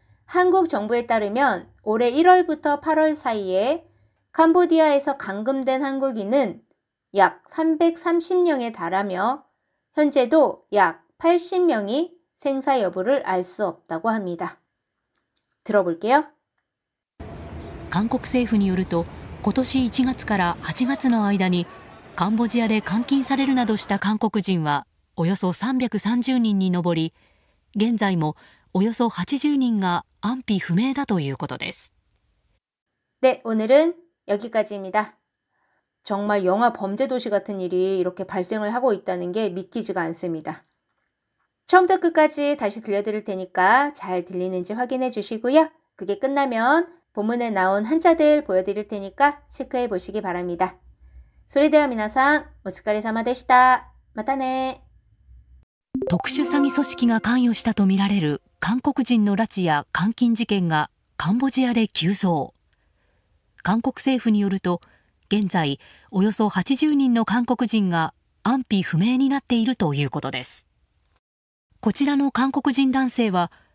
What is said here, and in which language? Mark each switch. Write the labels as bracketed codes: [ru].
[ko] 한국 정부에 따르면 올해 1월부터 8월 사이에 캄보디아에서 감금된 한국인은 약 330명에 달하며 현재도 약 80명이 생사 여부를 알 수 없다고 합니다. 들어볼게요. [ja] 韓国政府によると今年1月から8月の間にカンボジアで監禁されるなどした韓国人はおよそ330人に上り現在もおよそ80人が安否不明だということです。 [ko] 네, 오늘은 여기까지입니다. 정말 영화 범죄 도시 같은 일이 이렇게 발생을 하고 있다는 게 믿기지가 않습니다. 처음부터 끝까지 다시 들려드릴 테니까 잘 들리는지 확인해 주시고요. 그게 끝나면 본문에 나온 한자들 보여드릴 테니까 체크해 보시기 바랍니다. [ja] それでは皆さんお疲れ様でした。またね。特殊詐欺組織が関与したとみられる韓国人の拉致や監禁事件がカンボジアで急増。韓国政府によると現在およそ80人の韓国人が安否不明になっているということです。こちらの韓国人男性は